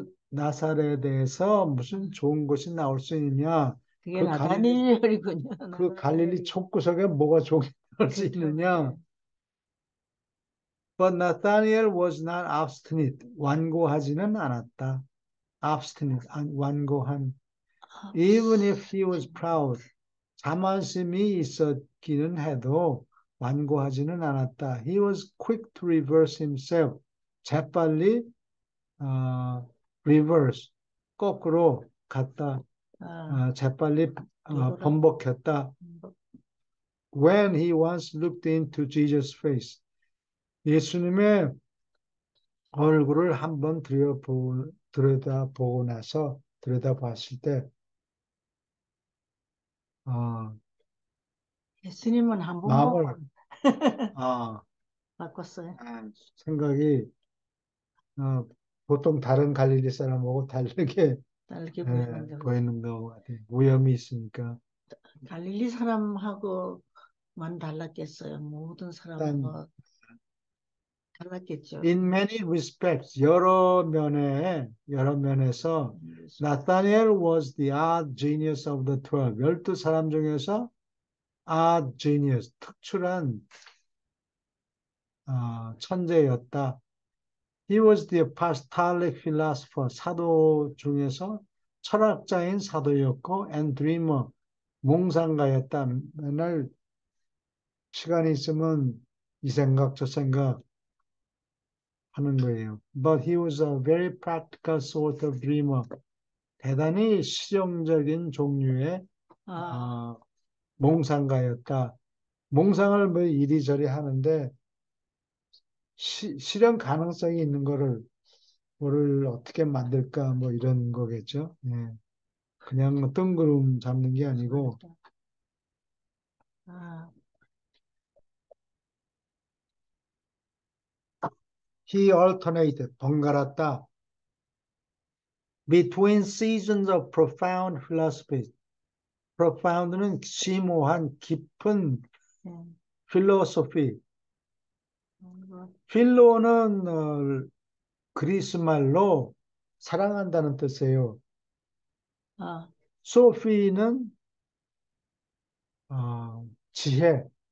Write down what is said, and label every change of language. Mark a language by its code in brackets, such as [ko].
[ko] 나사렛에서 무슨 좋은 것이 나올 수 있느냐? 그게 그 갈릴리 나다니엘이군요. 그 갈릴리 촉구석에 뭐가 좋은 게 나올 수 있느냐? [en] But Nathanael was not obstinate. [ko] 완고하지는 않았다. Obstinate, 완고한. [en] Even if he was proud. [ko] 자만심이 있었기는 해도 완고하지는 않았다. [en] He was quick to reverse himself. [ko] 재빨리 reverse, 거꾸로 갔다. 아, 재빨리 뒤돌아. 번복했다. [en] When he once looked into Jesus' face. [ko] 예수님의 얼굴을 한번 들여다보고 나서 들여다봤을 때 예수님은 한 번 마음을 보면 바꿨어요. 생각이 보통 다른 갈릴리 사람하고 다르게 다르게 보이는 거. 보이는 것 같아요. 위험이 있으니까. 갈릴리 사람하고만 달랐겠어요. 모든 일단 사람하고 달랐겠죠. [en] in many respects [ko] 여러 면에서 [en] Nathaniel was the odd genius of the 12. [ko] 12사람 중에서 odd genius, 특출한 천재였다. [en] He was the apostolic philosopher. [ko] 사도 중에서 철학자인 사도였고 [en] and dreamer, [ko] 몽상가였다. 맨날 시간이 있으면 이 생각 저 생각 하는 거예요. [en] But he was a very practical sort of dreamer. [ko] 대단히 실용적인 종류의 몽상가였다. 몽상을 뭐 이리저리 하는데 실현 가능성이 있는 뭐를 어떻게 만들까 뭐 이런 거겠죠. 예. 그냥 뜬구름 잡는 게 아니고 아, [en] he alternated [ko] 번갈았다. [en] Between seasons of profound philosophy. [ko] profound는 심오한 깊은 philosophy. 필로는 그리스 말로 사랑한다는 뜻이에요. 소피는 지혜.